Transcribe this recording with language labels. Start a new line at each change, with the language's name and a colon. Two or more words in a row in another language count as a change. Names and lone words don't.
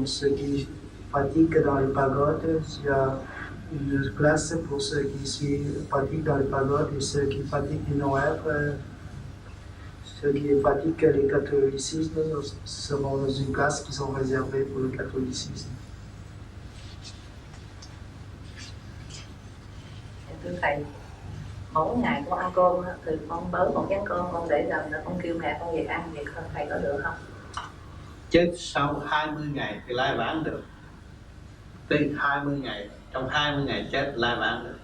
French: Ceux qui pratiquent dans les pagodes, il y a une place pour ceux qui pratiquent dans les pagodes et ceux qui pratiquent du non-être Ceux qui pratiquent le catholicisme seront dans une classe qui sont réservées pour le catholicisme.
Vietnamese: Thưa thầy, mỗi ngày con ăn cơm thì con bới một chén cơm con để dành rồi con kêu mẹ con về ăn thì thầy có được không? Chết sau 20 ngày thì lai vãng được. Tới 20 ngày, trong 20 ngày chết lai vãng được.